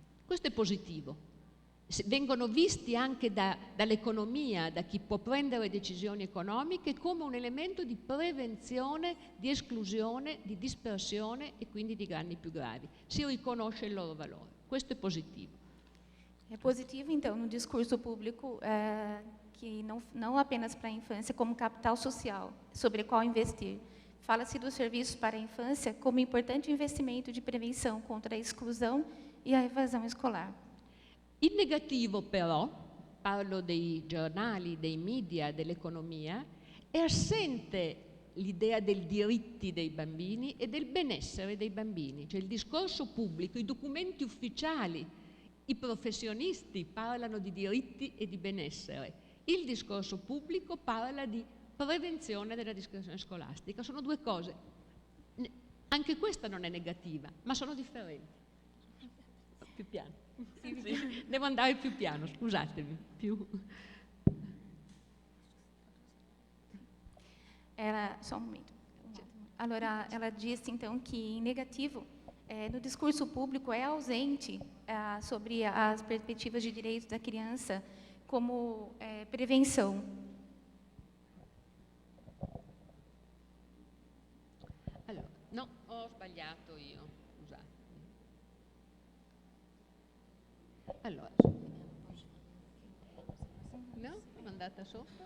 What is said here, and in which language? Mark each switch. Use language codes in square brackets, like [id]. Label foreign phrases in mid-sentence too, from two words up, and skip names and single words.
[it] Questo è positivo. Vengono visti anche dall'economia, da chi può prendere decisioni economiche, come un elemento di prevenzione, di esclusione, di dispersione e quindi di danni più gravi. Si riconosce il loro valore. Questo è positivo. [pt] É positivo, então, no discurso público, que não apenas para a infância, como capital social, sobre qual investir. Fala-se dos serviços para a infância como importante investimento de prevenção contra a exclusão e a evasão escolar. [it] In negativo però, parlo dei giornali, dei media, dell'economia, è assente l'idea dei diritti dei bambini e del benessere dei bambini. Cioè il discorso pubblico, i documenti ufficiali, i professionisti parlano di diritti e di benessere. Il discorso pubblico parla di prevenzione della dispersione scolastica. Sono due cose. Anche questa non è negativa, ma sono differenti. Più piano. Sì. Devo andare più piano, scusatemi. [pt] Só um momento. [it] Allora, [pt] ela disse, então, que, em negativo, no discurso público é ausente sobre as perspectivas de direitos da criança como prevenção. [it] Allora, no, ho sbagliato io, scusate. Allora, no? Sono andata sopra?